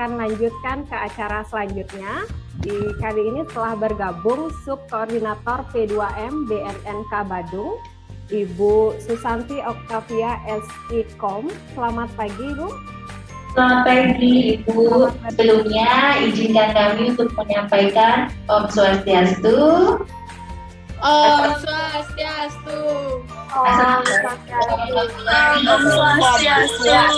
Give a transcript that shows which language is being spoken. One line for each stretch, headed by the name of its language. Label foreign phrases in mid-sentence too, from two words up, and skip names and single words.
Indonesian: melanjutkan ke acara selanjutnya. Di kali ini telah bergabung Subkoordinator P2M BNNK Badung, Ibu Susanti Oktavia SIKOM. Selamat pagi, Ibu. Selamat pagi, Ibu. Sebelumnya izinkan kami untuk menyampaikan
Balinese: Om Swastiastu. Om Swastiastu. Om Swastiastu.